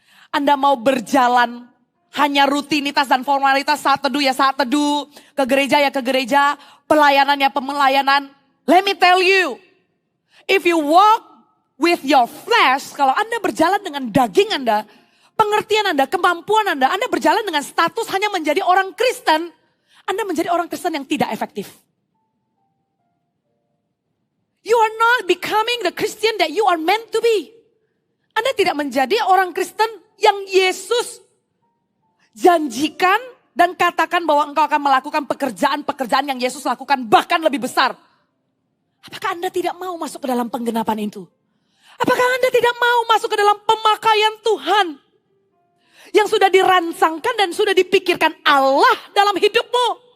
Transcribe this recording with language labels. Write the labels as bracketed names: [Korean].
[Indonesian] Anda mau berjalan hanya rutinitas dan formalitas, saat teduh ya saat teduh, ke gereja ya ke gereja, pelayanan ya pemelayanan. [English] Let me tell you, if you walk with your flesh, [Indonesian] kalau Anda berjalan dengan daging Anda, pengertian Anda, kemampuan Anda berjalan dengan status hanya menjadi orang Kristen, Anda menjadi orang Kristen yang tidak efektif. [English] You are not becoming the Christian that you are meant to be. [Indonesian] Anda tidak menjadi orang Kristen yang Yesus janjikan dan katakan bahwa engkau akan melakukan pekerjaan-pekerjaan yang Yesus lakukan bahkan lebih besar. Apakah Anda tidak mau masuk ke dalam penggenapan itu? Apakah Anda tidak mau masuk ke dalam pemakaian Tuhan yang sudah dirancangkan dan sudah dipikirkan Allah dalam hidupmu?